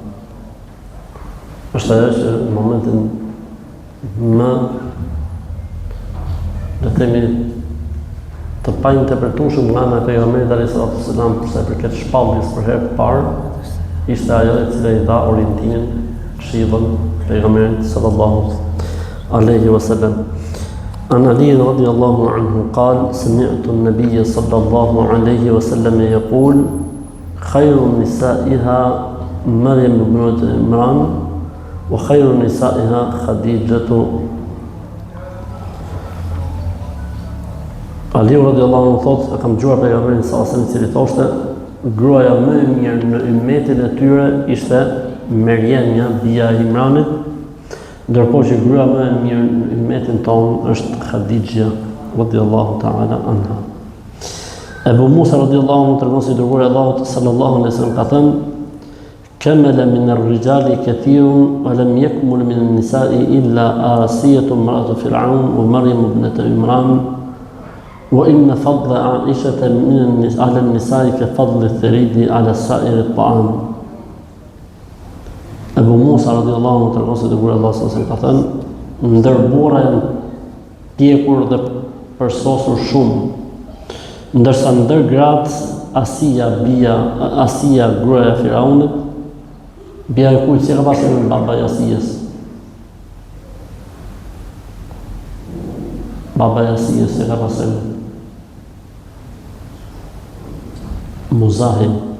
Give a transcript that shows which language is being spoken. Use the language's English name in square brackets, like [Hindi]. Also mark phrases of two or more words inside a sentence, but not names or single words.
[Albanian] Është ajo që në momentin më, le të themi, të painterpretueshëm nga ana e pejgamberit [Arabic] عليه الصلاة والسلام [Albanian] për sa i përket shpalljes për herë të parë, ishte ajo e cila i dha orientimin, këshillën pejgamberit [Arabic] صلى الله عليه وسلم. عن علي رضي الله عنه قال سمعت النبي صلى الله عليه وسلم يقول خير نسائها مريم بنت عمران وخير نسائها خديجة. [Albanian] Ali [Arabic] رضي الله عنه [Albanian] thotë, kam dëgjuar pejgamberin [Arabic] صلى الله عليه وسلم [Albanian] i cili thoshte, gruaja më e mirë në ummetin e tyre ishte Merjemja, bia e Imranit, ndërkohë që gruaja më e mirë në ummetin tonë është Khadija [Arabic] رضي الله تعالى عنها. Ebu Musa رضي الله عنه [Albanian] tregon se dërguari i Allahut [Arabic] صلى الله عليه وسلم [Albanian] ka thënë: [Arabic] "كمل من الرجال كثير ولم يكمل من النساء إلا آسية امرأة فرعون ومريم بنت عمران." وإن فضل عائشة على النساء كفضل الثريد على سائر الطعام. [Albanian] Abu Musa [Arabic] رضي الله عنه [Albanian] tregon se dërguari Allah [Arabic] صلى الله عليه وسلم [Albanian] ka thënë, ndër burra janë pjekur dhe përsosur shumë, ndërsa ndër gratë Asia gruaja e Firaunit, bia e kujt si ka pasur baba i Asijës. Baba i Asijës si ka pasur Muzahim.